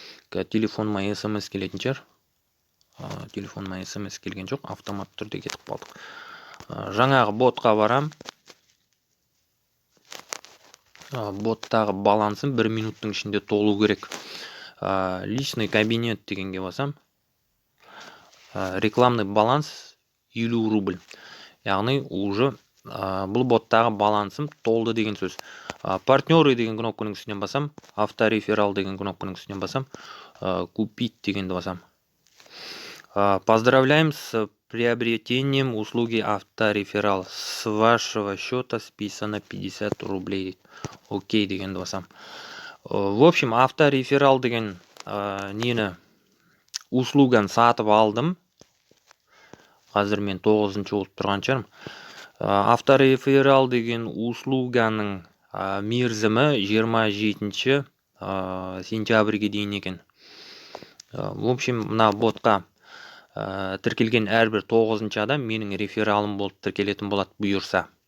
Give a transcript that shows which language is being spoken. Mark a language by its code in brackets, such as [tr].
[kk] Телефоныма смс келетін шығар. Телефоныма смс келген жоқ, автомат түрде кетіп қалдық. Жаңағы ботқа барам. Боттағы балансым 1 минуттың ішінде толу керек. Личный кабинет дегенге басам. [ru] Рекламный баланс 50 рубль. [kk] Яғни уже бұл боттағы балансым толды деген сөз. Партнеры деген кнопканың үстінен басам. Автореферал деген кнопканың үстінен басам. Купить дегенді басам. [ru] Поздравляем с приобретением услуги автореферал. С вашего счета списано 50 рублей. [kk] Окей дегенді басам. В общем, автореферал деген нені услуганы сатып алдым. Қазір мен 9-шы болып тұрған шығармын. Автореферал деген услуганың мерзімі 27 сентябрьге дейін екен. В общем, мына ботқа тіркелген әрбір 9-шы адам менің рефералым болып тіркелетін болады бұйырса.